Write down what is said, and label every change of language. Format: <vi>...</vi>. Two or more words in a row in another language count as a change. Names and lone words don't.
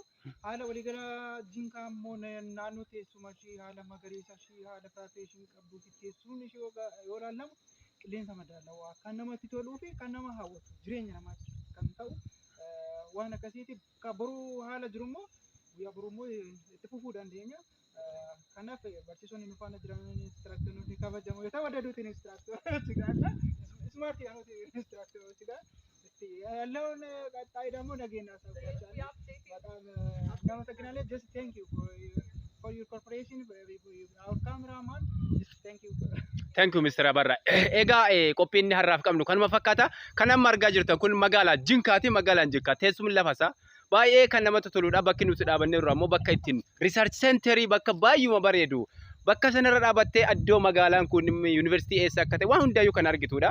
<om>Haala waliigala Jinkaa immoo naannoo teessuma ishee haala magariisa ishee haala taatee ishee qabduu fi teessumni ishee yoo ilaalamu qilleensa madaalawaa kan namatti toluu fi kan nama hawwatu jireenya namaatti kan ta'u waan akkasiitiif boruu haala jiru immoo guyyaa boruu immoo itti fufuu dandeenya. Kanaaf barsiisonni nu faana jiran inistiraaktaroonni kabajamoo yoo ta'u adda adduutiin inistiraaktaroonni gaadha. Ismaartii aanuti inistiraaktaroonni gaadha.</om> <am>ያለውን ቀጣይ ደግሞ ነገ እናሳውቃችኋለን። በጣም እናመሰግናለን።</am> <en>just thank you for your cooperation, our cameraman, just thank you Mr. Abarra.</en> <om>Egaa qophiin har'aaf qabnu kanuma fakkaata. Kan amma argaa jirtan kun magaalaa Jinkaati. Magaalaan Jinkaa teessumni lafasaa baay'ee kan namatti toludha. Bakki nuti dhaabannee jirru ammoo bakka ittiin</om> <en>Research Center</en> <om>bakka baay'uma bareedu. Bakka sanarra dhaabattee addoo magaalaan kun yuunivarsiitii eessa akka ta'e waan hundaayyuu kan argitudha.</om>